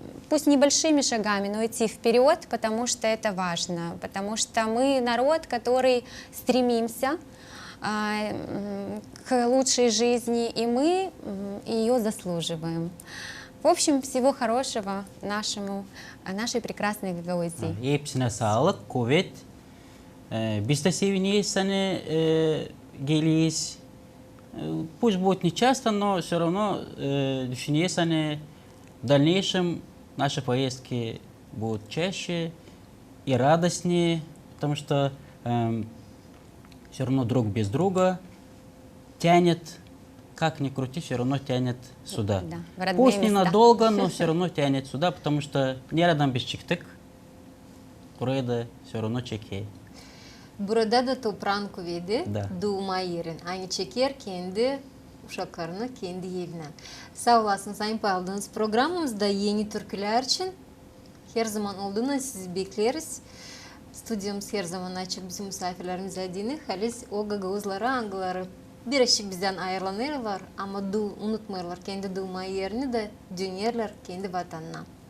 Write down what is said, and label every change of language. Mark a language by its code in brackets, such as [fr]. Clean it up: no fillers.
[ru] Пусть небольшими шагами, но идти вперед, потому что это важно, потому что мы народ, который стремимся к лучшей жизни, и мы ее заслуживаем. В общем, всего хорошего нашей прекрасной Гагаузии. [gag] Hepsine sağlık, kuvvet. Biz de seviniyiz, seni geliyiz. [ru] Пусть будет не часто, но все равно [gag] düşünüyoruz, hani [ru] в дальнейшем наши поездки будут чаще и радостнее, потому что все равно друг без друга тянет, как ни крути, все равно тянет сюда. Да, в родные Пусть места. ненадолго, но все равно тянет сюда, потому что [gag] nereden biz çıktık, buraya da [ru] все равно [gag] çekiyor. Burada da toprağın kuvveti, Da. doğma yerin. Aynı çeker kendi uşaklarını kendi evine. Sağ olasınız Sayın Paldınız. Programımızda yeni türküler için her zaman olduğunu sizi bekleriz. Stüdyomuz her zaman açık bizim misafirlerimize dinle. Halis o Gagauzları, Angıları birazcık bizden ayrılanırlar ama unutmayırlar kendi doğma yerini de dönerler kendi vatanına.